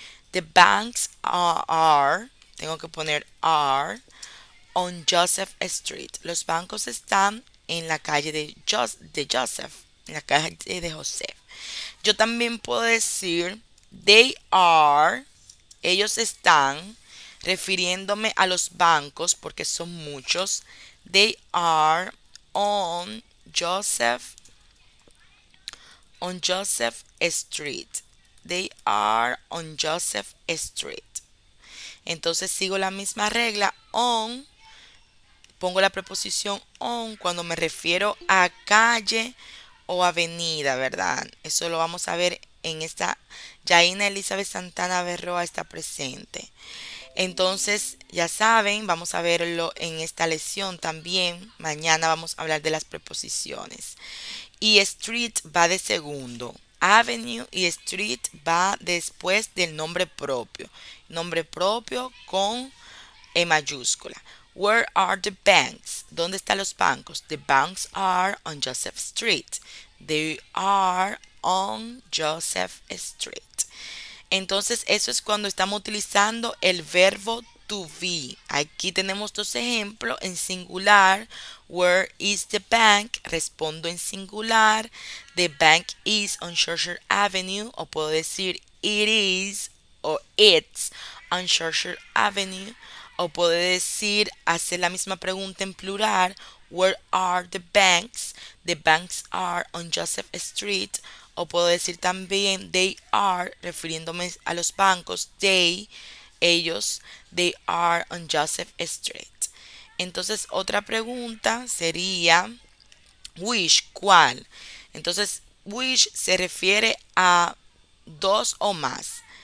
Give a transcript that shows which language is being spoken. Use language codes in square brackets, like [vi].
[en] The banks are, [es] tengo que poner [en] are, on Joseph Street. [es] Los bancos están en la calle de Joseph, en la calle de José. Yo también puedo decir [en] they are, [es] ellos están, refiriéndome a los bancos porque son muchos. [en] They are on Joseph, on Joseph Street. They are on Joseph Street. [es] Entonces sigo la misma regla. On, pongo la preposición on cuando me refiero a calle o avenida, ¿verdad? Eso lo vamos a ver en esta. Yaina Elizabeth Santana Berroa está presente. Entonces, ya saben, vamos a verlo en esta lección también. Mañana vamos a hablar de las preposiciones. Y street va de segundo. Avenue y street va después del nombre propio. Nombre propio con E mayúscula. [en] Where are the banks? [es] ¿Dónde están los bancos? [en] The banks are on Joseph Street. They are on Joseph Street. [es] Entonces, eso es cuando estamos utilizando el verbo to be. Aquí tenemos dos ejemplos en singular. [en] Where is the bank? [es] Respondo en singular. [en] The bank is on Churchill Avenue. [es] O puedo decir [en] it is o it's on Churchill Avenue. [es] O puedo decir, hacer la misma pregunta en plural. [en] Where are the banks? The banks are on Joseph Street. [es] O puedo decir también they are, refiriéndome a los bancos. [en] They, ellos, they are on Joseph Street. [es] Entonces, otra pregunta sería, which, ¿cuál? Entonces, which se refiere a dos o más.